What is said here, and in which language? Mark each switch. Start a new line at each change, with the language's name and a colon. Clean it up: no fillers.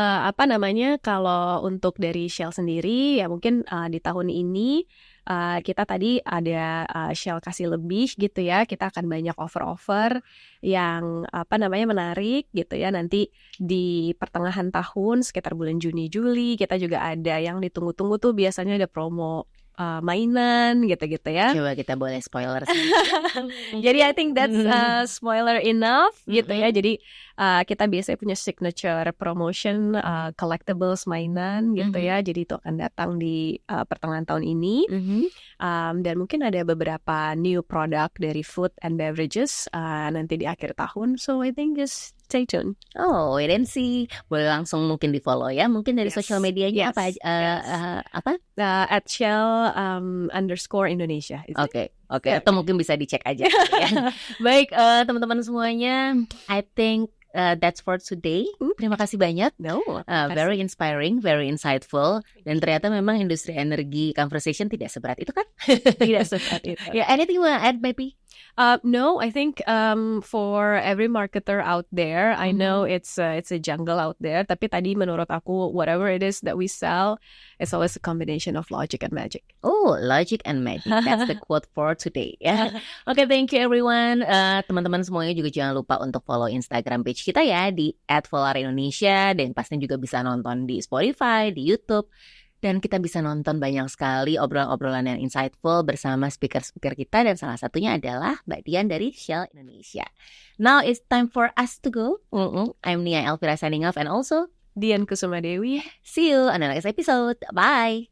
Indonesian: Apa namanya, kalau untuk dari Shell sendiri ya mungkin di tahun ini kita tadi ada Shell kasih lebih gitu ya. Kita akan banyak offer-offer yang apa namanya menarik gitu ya. Nanti di pertengahan tahun sekitar bulan Juni Juli kita juga ada yang ditunggu-tunggu tuh, biasanya ada promo mainan gitu-gitu ya. Coba kita boleh spoiler. Jadi
English: I think that's spoiler enough
Indonesian: gitu ya. Jadi kita biasanya punya signature promotion collectibles mainan gitu ya. Jadi itu akan datang di pertengahan tahun ini. Dan mungkin ada beberapa new product dari food and beverages nanti di akhir tahun.
English: So I think just stay tuned. Oh, wait and see.
Indonesian: Boleh langsung mungkin di follow ya. Mungkin dari sosial medianya apa? Apa?
English: At Shell _Indonesia.
Indonesian: Oke. Atau mungkin bisa dicek aja. Ya. Baik, teman-teman semuanya.
English: I think that's for today.
Indonesian: Terima kasih banyak.
English: Very inspiring, very insightful.
Indonesian: Dan ternyata memang industri energi conversation tidak seberat itu kan? Tidak seberat itu.
English: Yeah, anything you want to add, maybe? No, I think for every marketer out there, I know it's a jungle out there.
Indonesian: Tapi tadi menurut aku,
English: whatever it is that we sell, it's always a combination of logic and magic. Oh, logic and magic. That's the quote for today. Ya. Oke, thank you everyone.
Indonesian: Teman-teman semuanya juga jangan lupa untuk follow Instagram page kita ya di @volarindonesia, dan pastinya juga bisa nonton di Spotify, di YouTube. Dan kita bisa nonton banyak sekali obrolan-obrolan yang insightful bersama speaker-speaker kita, dan salah satunya adalah Mbak Dian dari Shell Indonesia.
English: Now it's time for us to go. I'm Nia Elvira signing off, and also Dian Kusuma Dewi. See you on the next episode. Bye.